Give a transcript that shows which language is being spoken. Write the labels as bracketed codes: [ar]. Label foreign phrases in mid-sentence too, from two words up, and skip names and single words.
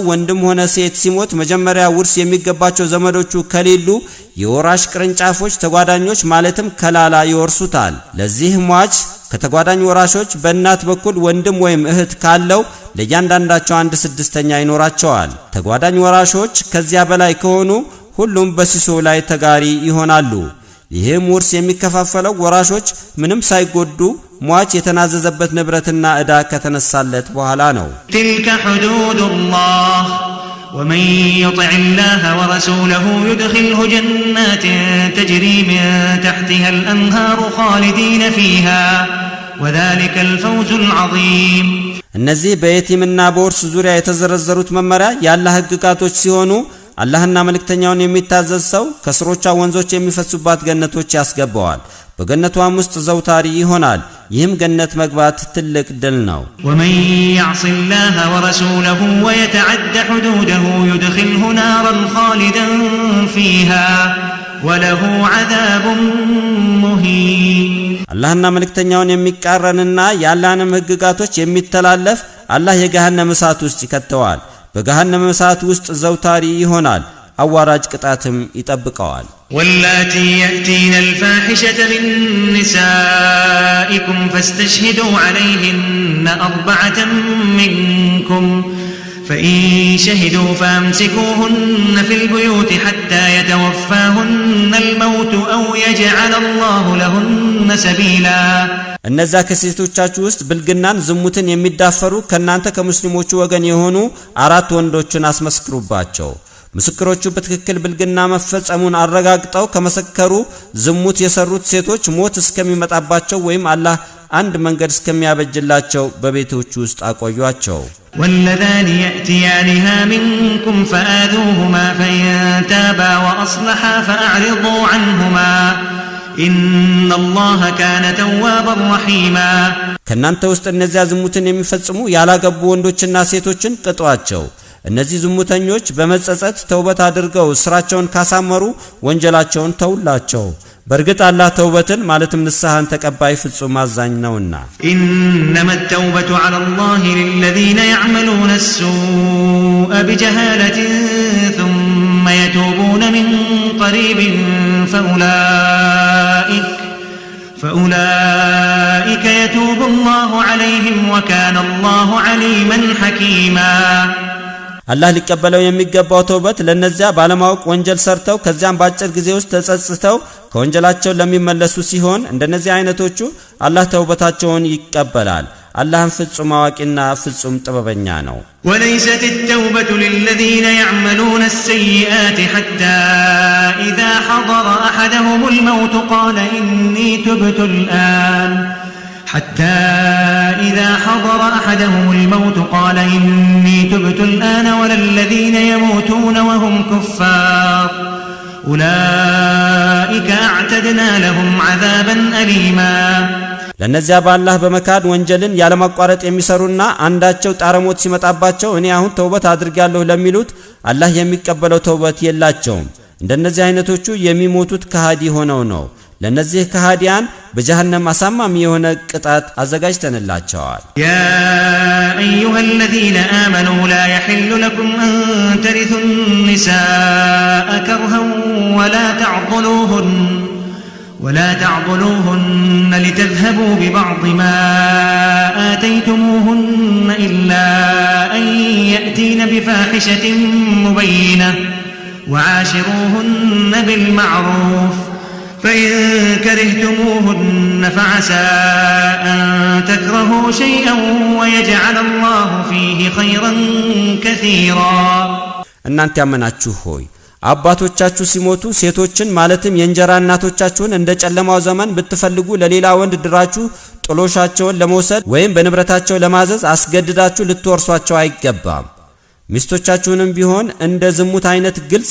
[am] ወንድም ሆነ ሴት ሲሞት መጀመሪያ ውርስ የሚገባቸው ዘመዶቹ ከሌሉ የወራሽ ቅርንጫፎች ተጓዳኞች ማለትም ከላላ ይወርሱታል። ለዚህ ሟች ከተጓዳኝ ወራሾች በእናት በኩል ወንድም ወይም እህት ካለው ለእያንዳንዳቸው 1/6 ይኖራቸዋል። ተጓዳኝ ወራሾች ከዚያ በላይ ከሆኑ ሁሉም በሲሶ ላይ ተጋሪ ይሆናሉ። ይህም ውርስ የሚከፋፈለው ወራሾች ምንም ሳይጎዱ ሟች የተናዘዘበት ንብረትና ዕዳ ከተነሳለት በኋላ ነው። [ar] تلك حدود الله ومن يطع الله ورسوله يدخله جنات تجري من تحتها الأنهار خالدين فيها وذلك الفوز العظيم [am] እነዚህ በየቲምና በውርስ ዙሪያ የተዘረዘሩት መመሪያ ያላህ ህግጋቶች ሲሆኑ አላህና መልእክተኛውን የሚታዘዝ ሰው ከስሮቿ ወንዞች የሚፈሱባት ገነቶች ያስገባዋል በገነቷም ውስጥ ዘውታሪ ይሆናል ይህም ገነት መግባት ትልቅ ድል ነው [ar] ومن يعص الله ورسوله ويتعد حدوده يدخله نارا خالدا فيها وله عذاب مهين [am] አላህና መልእክተኛውን የሚቃረንና ያላህንም ህግጋቶች የሚተላለፍ አላህ የገሃነም እሳት ውስጥ ይከተዋል በገሃነም እሳት ውስጥ ዘውታሪ ይሆናል አዋራጅ ቅጣትም ይጠብቀዋል [ar] واللاتي يأتين الفاحشة من نسائكم فاستشهدوا عليهن 4 منكم فإن شهدوا فامسكوهن في البيوت حتى يتوفاهن الموت أو يجعل الله لهن سبيلا [am] እነዛ ከሴቶቻችሁ ውስጥ ብልግናን ዝሙትን የሚዳፈሩ ከናንተ ከሙስሊሞቹ ወገን የሆኑ 4 ወንዶችን አስመስክሩባቸው ምስክሮቹ በትክክል ብልግና መፈጸሙን አረጋግጠው ከመሰከሩ ዝሙት የሰሩት ሴቶች ሞት እስከሚመጣባቸው ወይም አላህ አንድ መንገድ እስከሚያበጅላቸው በቤቶቹ ውስጥ አቆዩአቸው [ar] واللذان يأتيانها منكم فآذوهما فإن تابا وأصلحا فأعرضوا عنهما إن الله كان توابا رحيما [am] ከናንተ ውስጥ እነዚያ ዝሙትን የሚፈጽሙ ያላገቡ ወንዶችና ሴቶችን ቅጧቸው እነዚህ ዝሙተኞች በመጸጸት ተውበት አድርገው ስራቸውን ካሳመሩ ወንጀላቸውን ተውላቸው በርግጥ አላህ ተውበትን ማለትም ንስሐን ተቀባይ ፍጹም አዛኝ ነውና [ar] إنما التوبة على الله للذين يعملون السوء بجهالة ثم يتوبون من قريب فأولئك يتوب الله عليهم وكان الله عليما حكيما [am] አላህ ሊቀበለው የሚገባው ተውበት ለነዚያ ባለማወቅ ወንጀል ሰርተው ከዚያም ባጭር ጊዜ ውስጥ ተጸጽተው ከወንጀላቸው ለሚመለሱ ሲሆን እንደነዚህ አይነቶቹ አላህ ተውበታቸውን ይቀበላል አላህም ፍጹም አዋቂና ፍጹም ጥበበኛ ነው [ar] وليست التوبة للذين يعملون السيئات حتى إذا حضر أحدهم الموت قال إني تبت الآن حتى إذا حضر أحدهم الموت قال إني تبت الآن ولا الذين يموتون وهم كفار أولئك أعتدنا لهم عذابا أليما [am] ለነዚያ በአላህ በመካድ ወንጀልን ያለማቋረጥ የሚሰሩና አንዳቸው ጣረሞት ሲመጣባቸው እኔ አሁን ተውበት አድርጋለሁ ለሚሉት አላህ የሚቀበለው ተውበት የላቸውም እንደነዚህ አይነቶቹ የሚሞቱት ከሃዲ ሆነው ነው ለነዚህ ከሃዲያን በጀሃነም አሳማሚ የሆነ ቅጣት አዘጋጅተንላቸዋል [ar] يا أيها الذين آمنوا لا يحل لكم أن ترثوا النساء كرها ولا تعضلوهن لتذهبوا ببعض ما آتيتموهن إلا أن يأتين بفاحشة مبينة وعاشروهن بالمعروف فإن كرهتموهن فعسى أن تكرهوا شيئا ويجعل الله فيه خيرا كثيرا [am] እናንተ ያመናችሁ ሆይ አባቶቻችሁ ሲሞቱ ሴቶችን ማለትም የእንጀራ እናቶቻችሁን እንደ ጨለማው ዘመን ብትፈልጉ ለሌላ ወንድ ድራችሁ ጥሎሻቸውን ለመውሰድ ወይም በንብረታቸው ለማዘዝ አስገድዳችሁ ልትወርሷቸው አይገባም ሚስቶቻችሁንም ቢሆን እንደ ዝሙት አይነት ግልጽ